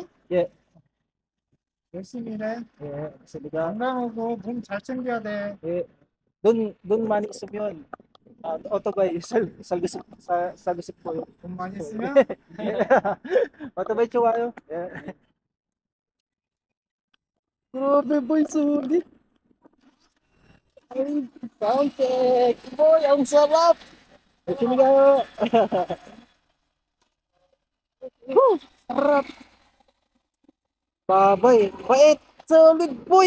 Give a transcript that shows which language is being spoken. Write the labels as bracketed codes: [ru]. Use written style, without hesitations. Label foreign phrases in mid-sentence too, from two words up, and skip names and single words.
[ko] 예. 열심히 일해. 예, 알겠습니다. 건강하고 몸 잘 챙겨야 돼. 예. 돈 많이 있으면 오토바이 살고 싶어요. 돈 많이 있으면 오토바이 좋아요. 예. [tl] Grabe boy, solid. Ay, soundcheck. Boy, ang sarap. Sini kayo. Sarap. Babay. Bait. Solid boy.